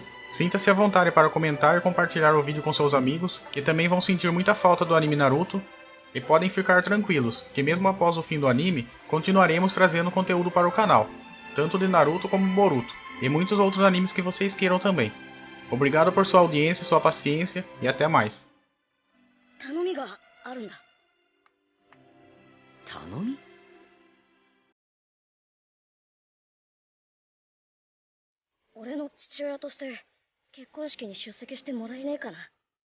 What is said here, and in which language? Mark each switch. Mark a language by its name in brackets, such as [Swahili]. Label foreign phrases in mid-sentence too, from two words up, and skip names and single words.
[Portuguese] Sinta-se à vontade para comentar e compartilhar o vídeo com seus amigos, que também vão sentir muita falta do anime Naruto. E podem ficar tranquilos, que mesmo após o fim do anime, continuaremos trazendo conteúdo para o canal, tanto de Naruto como Boruto, e muitos outros animes que vocês queiram também. Obrigado por sua audiência e sua paciência, e até mais. [Japanese] 頼みがあるんだ。頼み？俺の父親として結婚式に出席してもらえねえかな。